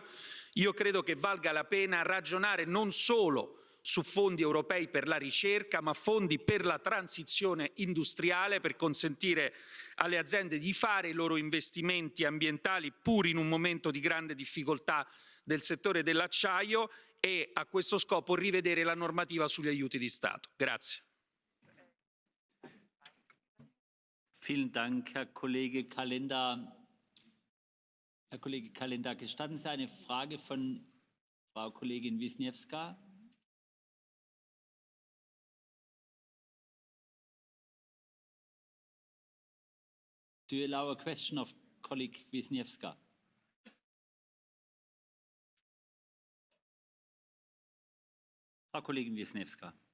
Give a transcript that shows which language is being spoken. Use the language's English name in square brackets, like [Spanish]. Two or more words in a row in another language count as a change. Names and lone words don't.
[Italian] Io credo che valga la pena ragionare non solo su fondi europei per la ricerca, ma fondi per la transizione industriale, per consentire alle aziende di fare i loro investimenti ambientali pur in un momento di grande difficoltà del settore dell'acciaio e a questo scopo rivedere la normativa sugli aiuti di Stato. Grazie. [German] Vielen Dank, Herr Kollege Calenda. Herr Kollege Calenda, gestatten Sie eine Frage von Frau Kollegin Wisniewska? [English] Do you allow a question of colleague Wisniewska? [German] Frau Kollegin Wisniewska.